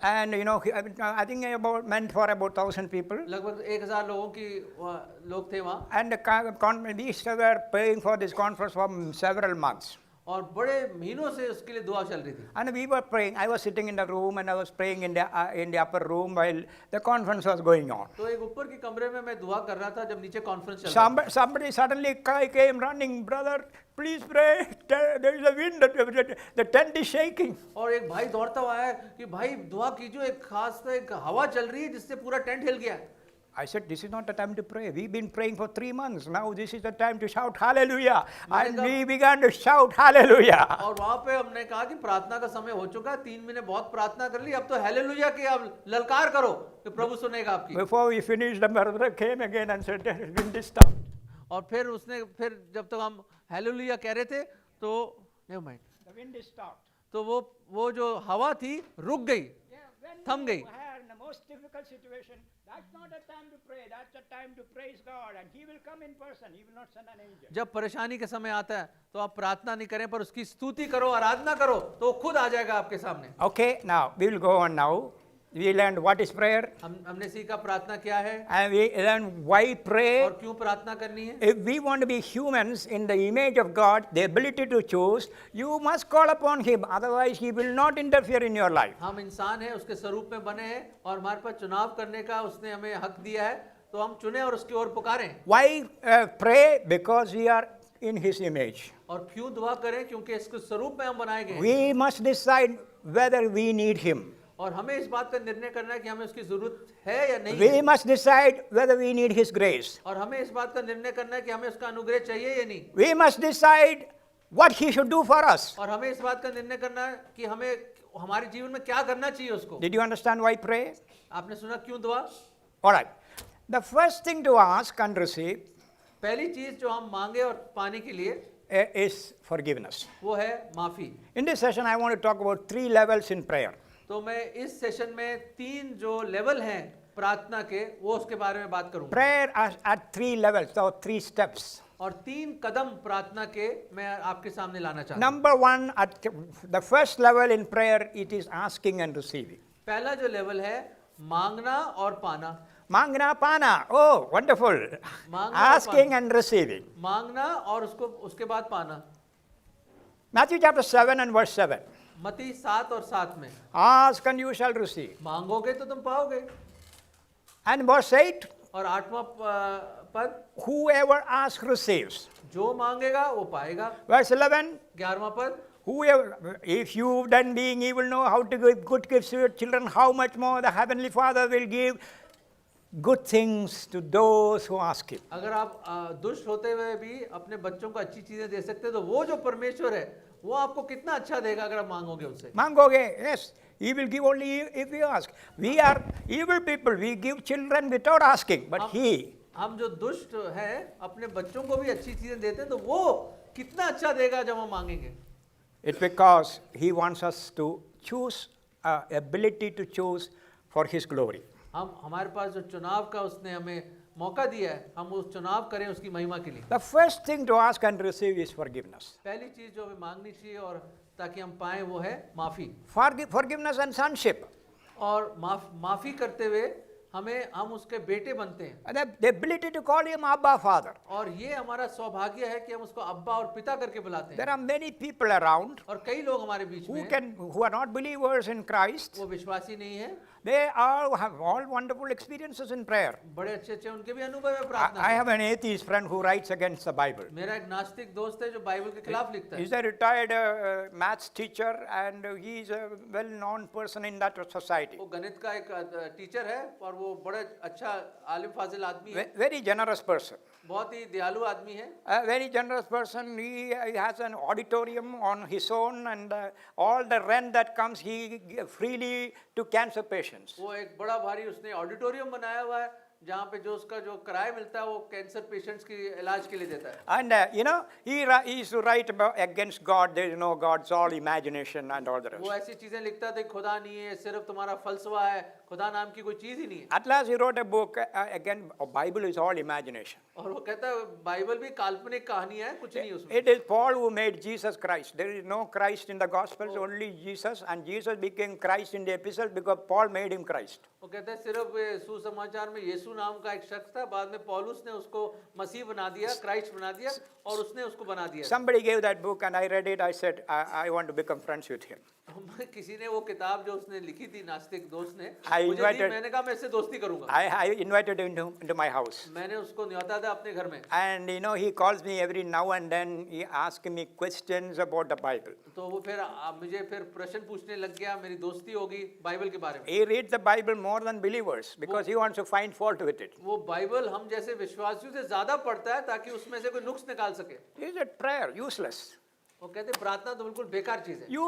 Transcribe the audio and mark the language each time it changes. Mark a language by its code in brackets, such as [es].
[en] and I think meant for about 1,000 people. [hi] लगभग 1000 लोगों की लोग थे वहाँ। [en] And we were praying for this conference for several months. [hi] और बड़े महीनों से उसके लिए दुआ चल रही थी। [en] And we were praying. I was sitting in the room and I was praying in the upper room while the conference was going on. [hi] तो एक ऊपर के कमरे में मैं दुआ कर रहा था जब नीचे कॉन्फ्रेंस चल रहा था। [en] Somebody suddenly came running, brother, please pray. There is a wind. The tent is shaking. [hi] और एक भाई दौड़ता हुआ है कि भाई दुआ कीजिए, एक खास एक हवा चल रही है जिससे पूरा टेंट हिल गया। [en] I said, this is not the time to pray. We've been praying for 3 months. Now this is the time to shout hallelujah. And we began to shout hallelujah. [hi] और वहाँ पे हमने कहा कि प्रार्थना का समय हो चुका है, 3 महीने बहुत प्रार्थना कर ली, अब तो हालेलुया की आप ललकार करो कि प्रभु सुनेगा आपकी। [en] Before we finished, the brother came again and said, wind is stopped. [hi] और फिर जब तक हम हालेलुया कह रहे थे तो [en] never mind, The wind is stopped. [hi] तो वो जो हवा थी रुक गई, थम गई। [en] In the most difficult situation, that's not a time to pray. That's a time to praise God, and He will come in person. He will not send an angel. [hi] जब परेशानी का समय आता है तो आप प्रार्थना नहीं करें पर उसकी स्तुति करो, आराधना करो, तो वो खुद आ जाएगा आपके सामने। [en] Okay, now we will go on now. We learned what is prayer, [hi] हमने सीखा प्रार्थना क्या है [en] and we learned why pray. [hi] और क्यों प्रार्थना करनी है। [en] If we want to be humans in the image of God, the ability to choose, you must call upon Him. Otherwise, He will not interfere in your life. [hi] हम इंसान हैं, उसके स्वरूप में बने हैं और हमारे पास चुनाव करने का उसने हमें हक दिया है, तो हम चुने और उसकी ओर पुकारें। [en] Why pray? Because we are in His image. [hi] और क्यों दुआ करें? क्योंकि इसके स्वरूप में हम बनाए गए हैं। [en] We must decide whether we need Him. [hi] और हमें इस बात का निर्णय करना है कि हमें उसकी जरूरत है या नहीं [en] We [hi] है। [en] must decide whether we need His grace. [hi] और हमें इस बात का निर्णय करना है कि हमें उसका अनुग्रह चाहिए या नहीं। [en] We must decide what He should do for us. [hi] और हमें इस बात का निर्णय करना है कि हमें हमारे जीवन में क्या करना चाहिए उसको। [en] Did you understand why pray? [hi] आपने सुना क्यों दुआ? [en] All right. The first thing to ask and receive [hi] पहली चीज जो हम मांगे और पाने के लिए [en] is forgiveness. [hi] वो है माफी। [en] In this session, I want to talk about 3 levels in prayer. [hi] तो मैं इस सेशन में 3 जो लेवल हैं प्रार्थना के वो उसके बारे में बात करूंगा। [en] Prayer at 3 levels, so 3 steps. [hi] और 3 कदम प्रार्थना के मैं आपके सामने लाना चाहता हूँ। [en] Number 1, at the first level in prayer, it is asking and receiving. [hi] पहला जो लेवल है मांगना और पाना। Mangna pana, [en] oh, wonderful. [hi] मांगना और [en] Asking and receiving. [hi] मांगना और उसके बाद पाना। [en] Matthew chapter 7 and verse 7. [hi] मत्ती 7 और 7 में [en] Ask and you shall receive. [hi] मांगोगे तो तुम पाओगे। [en] And verse 8, [hi] और 8वां पद, [en] whoever asks receives. [hi] जो मांगेगा वो पाएगा। [en] Verse 11, [hi] 11वां पद, [en] whoever, if you then being evil know how to give good gifts to your children, how much more the Heavenly Father will give good things to those who ask Him. [hi] अगर आप दुष्ट होते हुए भी अपने बच्चों को अच्छी चीजें दे सकते हैं, तो वो जो परमेश्वर है वो आपको कितना अच्छा देगा अगर आप मांगोगे उससे। Mangoge, [en] yes, He will give only if you ask. We are evil people, we give children without asking, but He, [hi] हम जो दुष्ट है अपने बच्चों को भी अच्छी चीजें देते हैं, तो वो कितना अच्छा देगा जब हम मांगेंगे। [en] it's because He wants us to choose, ability to choose for His glory. [hi] हमारे पास जो चुनाव का उसने हमें मौका दिया है, हम उस चुनाव करें उसकी महिमा के लिए। [en] The first thing to ask and receive is forgiveness. [hi] पहली चीज जो हमें मांगनी चाहिए और ताकि हम पाएं वो है माफी। [en] Forgiveness and sonship. [hi] और माफी करते हुए हम उसके बेटे बनते हैं। [en] And the ability to call Him Abba Father. [hi] और ये हमारा सौभाग्य है कि हम उसको अब्बा और पिता करके बुलाते हैं। [en] There are many people around [hi] और कई लोग हमारे बीच में हैं, [en] who are not believers in Christ. [hi] वो विश्वासी नहीं है। [en] They all have all wonderful experiences in prayer. [hi] बड़े अच्छे उनके भी अनुभव है [en] I [hi] प्रार्थना [en] I [hi] में। [en] have an atheist friend who writes against the Bible. [hi] मेरा एक नास्तिक दोस्त है जो बाइबल के खिलाफ लिखता है। [en] He's a retired maths teacher and he is a well-known person in that society. [hi] वो गणित का एक टीचर है और वो बड़ा अच्छा आलिम फाजिल आदमी है, [en] Very generous person. [hi] बहुत ही दयालु आदमी है। [en] A very generous person. He has an auditorium on his own, and all the rent that comes, he gives freely to cancer patients. [hi] वो एक बड़ा भारी उसने ऑडिटोरियम बनाया हुआ है जहाँ पे जो उसका जो किराया मिलता है वो कैंसर पेशेंट्स की इलाज के लिए देता है। [en] And he used to write about against God. There is no God, it's all imagination and all the rest. [hi] वो ऐसी चीजें लिखता था, खुदा नहीं है, सिर्फ तुम्हारा फलसफा है, खुदा नाम की कोई चीज ही नहीं है। [en] At last he wrote a book, again, Bible is all imagination. [hi] और वो कहता है बाइबल भी काल्पनिक कहानी है, कुछ नहीं उसमें। [en] It is Paul who made Jesus Christ. There is no Christ in the Gospels, only Jesus, and Jesus became Christ in the epistles because Paul made him Christ. [hi] वो कहता है सिर्फ सुसमाचार में यीशु नाम का एक शख्स था, बाद में पौलुस ने उसको मसीह बना दिया, क्राइस्ट बना दिया और उसने उसको बना दिया। [en] Somebody gave that book and I read it. I said, I want to become friends with him. [hi] किसी ने वो किताब जो उसने लिखी थी नास्तिक दोस्त ने [en] I [hi] मुझे दी, [en] invited- [hi] मैंने कहा मैं इससे दोस्ती करूंगा। [en] I invited him into my house. [hi] मैंने उसको न्योता था अपने घर में। [en] And he calls me every now and then. He asks me questions about the Bible. [hi] तो वो फिर मुझे फिर प्रश्न पूछने लग गया, मेरी दोस्ती होगी बाइबल के बारे में। [en] He reads the Bible more than believers because he wants to find fault with it. [hi] वो बाइबल हम जैसे विश्वासियों से ज्यादा पढ़ता है ताकि उसमें से कोई नुक्स निकाल सके। [en] Is it prayer useless? [hi] वो कहते हैं प्रार्थना तो बिल्कुल बेकार चीज है।